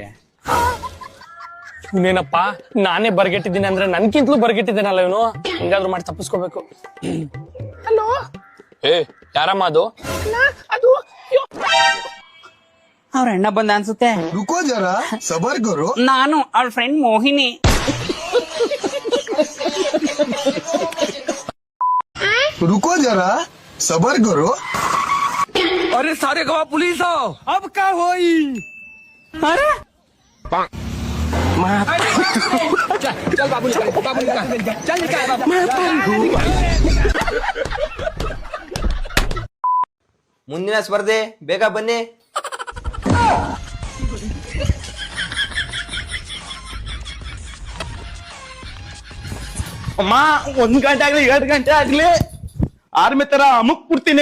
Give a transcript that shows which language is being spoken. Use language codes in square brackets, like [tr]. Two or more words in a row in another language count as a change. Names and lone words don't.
[kn] ಇನ್ನೇನಪ್ಪ, ನಾನೇ ಬರ್ಗೆಟ್ಟಿದ್ದೀನಿ ಅಂದ್ರೆ ನನ್ಕಿಂತಲೂ ಬರ್ಗೆಟ್ಟಿದ್ದೇನಲ್ಲ ಇವನು. ಹಿಂಗಾದ್ರೂ ಮಾಡಿ ತಪ್ಪಿಸ್ಕೋಬೇಕು. ಹಲೋ, ಏ ಯಾರಮ್ಮ ಅದು? ಅದು ಅವ್ರ ಅಣ್ಣ ಬಂದ ಅನ್ಸುತ್ತೆ. [hi] रुको ज़रा सब्र करो. [kn] ನಾನು ಅವಳ ಫ್ರೆಂಡ್ ಮೋಹಿನಿ. [hi] रुको जरा सबर करो. अरे सारे गवाह पुलिस हो. अब का होई? अरे चल बाबू निकाल, चल निकाल बाबू. [kn] ಮುಂದಿನ ಸ್ಪರ್ಧೆ ಬೇಗ ಬನ್ನಿ. ಅಮ್ಮ 1 ಗಂಟೆ ಆಗ್ಲಿ 2 ಗಂಟೆ ಆಗ್ಲಿ ಆರ್ಮಿ ತರ ಅಮುಕ್ ಕೊಡ್ತೀನಿ.